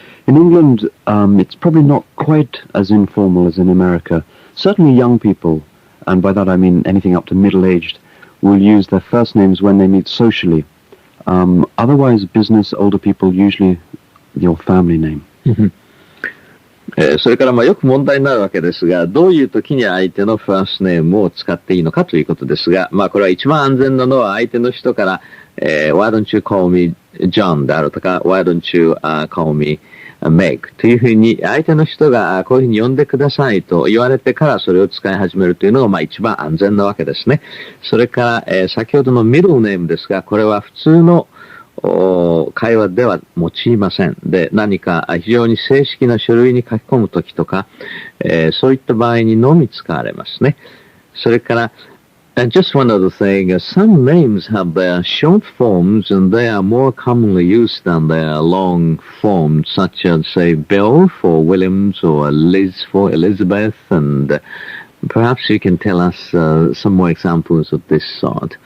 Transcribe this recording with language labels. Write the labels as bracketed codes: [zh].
[en] In England, it's probably not quite as informal as in America. Certainly young people, and by that I mean anything up to middle-aged, will use their first names when they meet socially. Otherwise, business, older people, usually your family name. Mm-hmm. [ja] それからよく問題になるわけですが、どういう時に相手のファーストネームを使っていいのかということですが、これは一番安全なのは相手の人から、 [en] Why don't you call me John [ja] であるとか、 [en] Why don't you call me Meg [ja] というふうに相手の人がこういうふうに呼んでくださいと言われてからそれを使い始めるというのが一番安全なわけですね。それから、先ほどのミドルネームですが、これは普通の会話では用いません。で、何か非常に正式な書類に書き込むときとか、そういった場合にのみ使われますね。それから、 [en] And just one other thing, some names have their short forms and they are more commonly used than their long forms, such as, say, Bill for Williams or Liz for Elizabeth, and perhaps you can tell us some more examples of this sort.